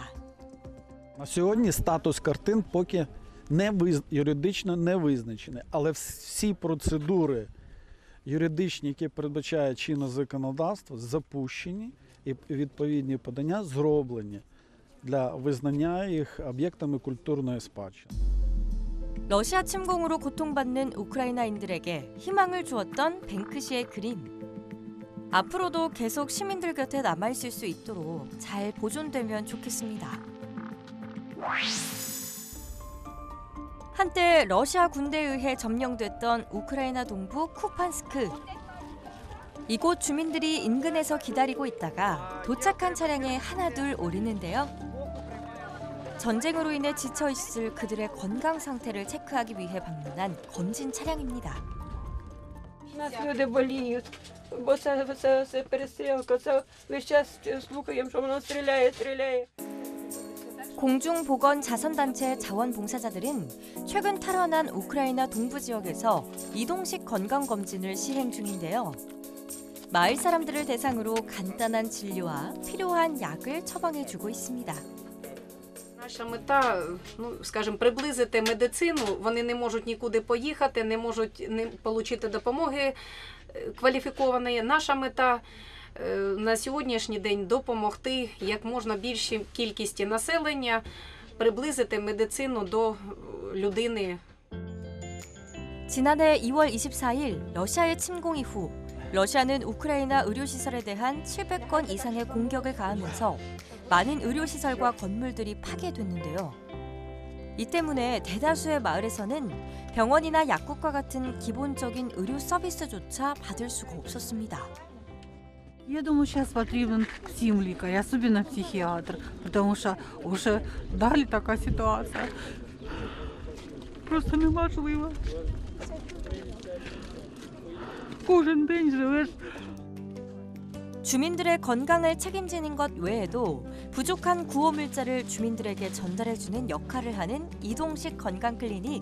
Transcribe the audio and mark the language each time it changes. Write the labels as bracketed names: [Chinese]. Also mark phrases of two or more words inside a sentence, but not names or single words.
[Ukrainian] На сьогодні статус картин поки юридично не визначений, але всі процедури юридичні, які передбачає чинне законодавство, запущені і відповідні подання зроблені для визнання їх об'єктами культурної спадщини. [Korean] 러시아 침공으로 고통받는 우크라이나인들에게 희망을 주었던 뱅크 씨의 그림. 앞으로도 계속 시민들 곁에 남아있을 수 있도록 잘 보존되면 좋겠습니다. 한때 러시아 군대에 의해 점령됐던 우크라이나 동부 쿠판스크. 이곳 주민들이 인근에서 기다리고 있다가 도착한 차량에 하나둘 오르는데요. 전쟁으로 인해 지쳐있을 그들의 건강 상태를 체크하기 위해 방문한 검진 차량입니다. [Ukrainian] Нас люди боліють, бо це перестрілка, це весь час слухаємо, що воно стріляє. [Korean] 공중보건자선단체 자원봉사자들은 최근 탈환한 우크라이나 동부 지역에서 이동식 건강검진을 시행 중인데요. 마을 사람들을 대상으로 간단한 진료와 필요한 약을 처방해주고 있습니다. [Ukrainian] Наша мета, скажімо, приблизити медицину. Вони не можуть нікуди поїхати, не можуть отримати допомоги кваліфікованої. Наша мета на сьогоднішній день допомогти як можна більшій кількості населення, приблизити медицину до людини. [Korean] 지난해 2월 24일 러시아의 침공 이후 러시아는 우크라이나 의료시설에 대한 700건 이상의 공격을 가하면서 많은 의료시설과 건물들이 파괴됐는데요. 이 때문에 대다수의 마을에서는 병원이나 약국과 같은 기본적인 의료 서비스조차 받을 수가 없었습니다. [Russian] Я думаю, сейчас потребен всем лікар, особенно психиатр, потому что уже [Ukrainian] далі така ситуація. Просто неможливо. Кожен день живеш. [Korean] 주민들의 건강을 책임지는 것 외에도 부족한 구호 물자를 주민들에게 전달해주는 역할을 하는 이동식 건강 클리닉.